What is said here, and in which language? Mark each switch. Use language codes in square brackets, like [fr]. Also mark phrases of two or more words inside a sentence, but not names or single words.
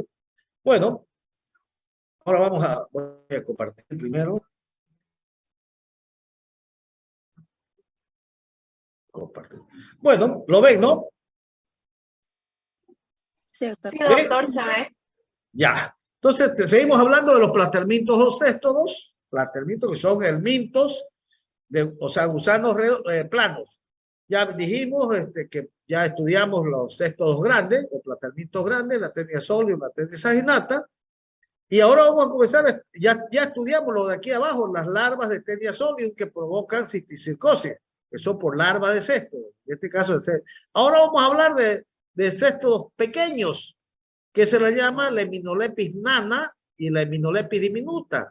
[es] Bueno, ahora voy a compartir primero. Compartir. Bueno, lo ven, ¿no? Sí, doctor. Sí, doctor, se ve. Ya. Entonces, seguimos hablando de los platermintos océstodos, platermintos que son helmintos, o sea, gusanos planos. Ya dijimos que ya estudiamos los céstodos grandes, o platermintos grandes, la Tenia solium, la Tenia saginata, y ahora vamos a comenzar, ya estudiamos lo de aquí abajo, las larvas de Tenia solium que provocan cisticercosis, que son por larva de céstodo, en este caso ahora vamos a hablar de céstodos pequeños, que se le llama la Heminolepis nana y la Heminolepis diminuta.